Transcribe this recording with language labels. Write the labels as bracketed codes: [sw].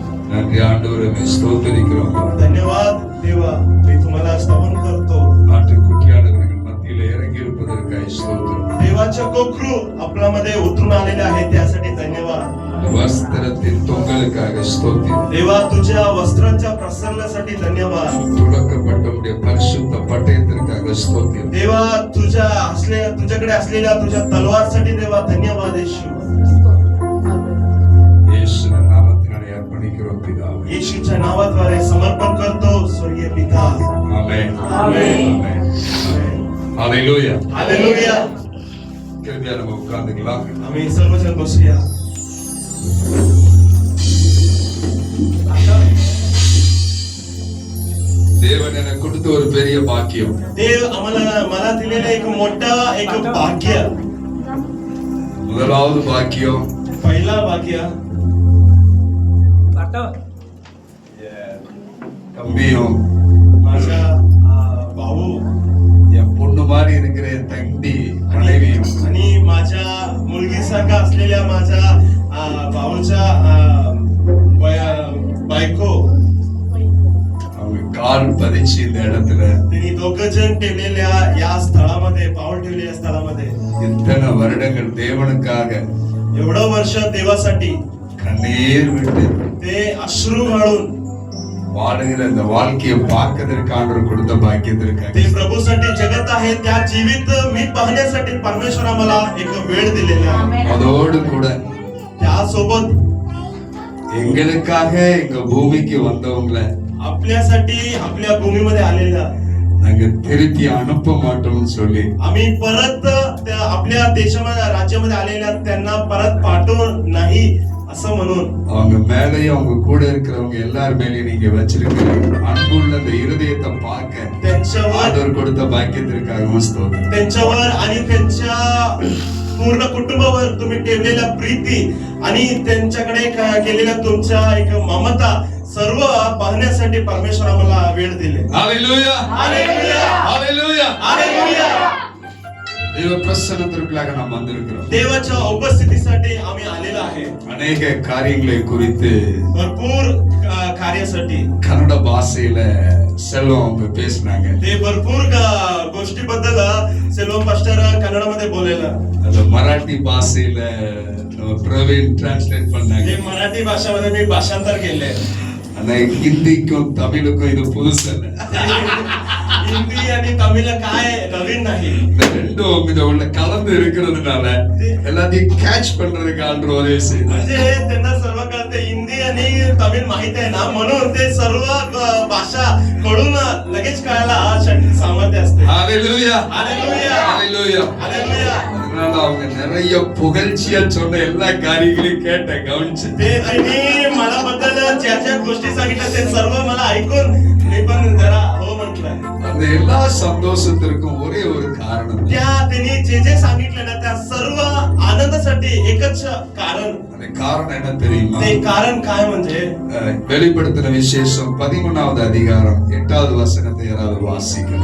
[ta] நன்றி ஆண்டவரே, உம்மை ஸ்தோத்திரிக்கிறோம். [mr] धन्यवाद देवा, मी तुम्हाला स्तवन करतो. [ta] ஆட்டுக்குட்டியானவர்கள் மத்தியிலே இறங்கி இருப்பதற்காக ஸ்தோத்திரம். [mr] देवाच्या कोकरू आपल्यामध्ये उतरून आलेले आहे त्यासाठी धन्यवाद. [ta] வஸ்திரத்தின் தொங்கலுக்காக ஸ்தோத்திரம். [mr] देवा तुझ्या वस्त्रांच्या प्रसरणासाठी धन्यवाद. [ta] துலக்கப்பட்ட உம்முடைய பரிசுத்த பட்டயத்திற்காக ஸ்தோத்திரம். [mr] देवा तुझ्याकडे असलेल्या तुझ्या तलवारसाठी देवा धन्यवाद येशू. [ta] இயேசுவின் நாமத்தினாலே அர்ப்பணிக்கிறோம் பிதாவே. [mr] येशूच्या नावाद्वारे समर्पण करतो स्वर्गीय पिता. [ta] ஆமென். ஆமென். ஆமென். ஹalleluya. [mr] हालेलुया. [ta] கிருபையா நம்ம உட்கார்ந்துக்கலாம். [mr] आम्ही सर्वजण बसूया. [ta] தேவன் எனக்கு கொடுத்த ஒரு பெரிய பாக்கியம். [mr] देव मला दिलेलं एक मोठा एक भाग्य. [ta] முதலாவது பாக்கியம் [mr] पहिला भाग्य [ta] தம்பியும் [mr] माझा भाऊ [ta] என் பொண்ணு மாதிரி இருக்கிற என் தம்பி மனைவியும் [mr] आणि माझ्या मुलगीसारखा असलेल्या माझ्या भाऊच्या बायको [ta] அவங்க கால் பதிச்சு இந்த இடத்துல [mr] त्यांनी दोघं जण ठेवलेल्या या स्थळामध्ये पाऊल ठेवलेल्या स्थळामध्ये [ta] இத்தனை வருடங்கள் தேவனுக்காக [mr] एवढं वर्ष देवासाठी [ta] கண்ணீர் விட்டு [mr] ते अश्रू घालून [ta] வாழுகிற இந்த வாழ்க்கையை பார்க்கறதுக்கான கொடுத்த பாக்கியத்திற்காக [mr] ते प्रभूसाठी जगत आहे त्या जीवित मी पाहण्यासाठी परमेश्वर आम्हाला एक वेळ दिलेला आहे. [ta] அதோடு கூட [mr] त्यासोबत [ta] எங்களுக்காக எங்க பூமிக்கு வந்தவங்களை [mr] आपल्यासाठी आपल्या भूमीमध्ये आलेल्या [ta] நாங்க திருப்பி அனுப்ப மாட்டோம்னு சொல்லி [mr] आम्ही परत त्या आपल्या देशामध्ये राज्यामध्ये आलेल्या त्यांना परत पाठवू नाही असं म्हणून [ta] அவங்க மேலேயும் அவங்க கூட இருக்கிறவங்க எல்லார் மேலேயும் நீங்க வச்சிருக்கிற அன்புள்ள அந்த இருதயத்தை பார்க்க [mr] त्यांच्यावर [ta] ஆண்டவர் கொடுத்த பாக்கியத்திற்காகவும் ஸ்தோத்திரம். [mr] त्यांच्यावर आणि त्यांच्या पूर्ण कुटुंबावर तुम्ही ठेवलेल्या प्रीती आणि त्यांच्याकडे केलेल्या तुमच्या एक ममता सर्व पाहण्यासाठी परमेश्वर आम्हाला वेळ दिले. [ta] ஹalleluya. [mr] हालेलुया. [ta] ஹalleluya. [mr] हालेलुया. [ta] தேவ பிரசன்னத்திற்காக நாம் வந்திருக்கிறோம். [mr] देवाच्या उपस्थितीसाठी आम्ही आलेलो आहे. [ta] அநேக காரியங்களை குறித்து [mr] भरपूर कार्यासाठी [ta] கன்னட பாஷையில செல்வம் அவங்க பேசினாங்க. [mr] ते भरपूर गोष्टीबद्दल सेल्वम पास्टर कन्नडमध्ये बोललेला. [ta] அந்த மராठी பாஷையில நம்ம பிரவீன் டிரான்ஸ்லேட் பண்ணாங்க. [mr] हे मराठी भाषामध्ये मी भाषांतर केले. [ta] ஆனா ஹிந்திக்கும் தமிழுக்கும் இது புதுசு இல்ல. [mr] हिंदी आणि तमिळ काय नवीन नाही. [ta] இந்த ரெண்டும் இத உள்ள கலந்து இருக்கிறதுனால எல்லாத்தையும் கேட்ச் பண்றதுக்கு ஆண்டு உதவி செய்யுது. [mr] म्हणजे त्यांना सर्व कळते हिंदी आणि तमिळ माहित आहे ना म्हणून ते सर्व भाषा कळून लगेच कळायला सामर्थ्य असते. [ta] ஹalleluya. [mr] हालेलुया. [ta] ஹalleluya. [mr] हालेलुया. [ta] அதனால அவங்க நிறைய புகழ்ச்சியா சொன்ன எல்லா காரியங்களையும் கேட்ட கவனிச்சு [mr] ते त्यांनी मला बद्दल ज्या ज्या गोष्टी सांगितल्या ते सर्व मला ऐकून मी पण जरा हो म्हटलं. [ta] அந்த எல்லா சந்தோஷத்திற்கும் ஒரே ஒரு காரணம். [mr] त्या त्यांनी जे जे सांगितलं ना त्या सर्व आनंदासाठी एकच कारण. [ta] அந்த காரணம் என்ன தெரியுமா? [mr] ते कारण काय म्हणजे [ta] வெளிப்படுத்தின விசேஷம் 13வது அதிகாரம் 8வது வசனத்தை யாராவது வாசிக்கணும்.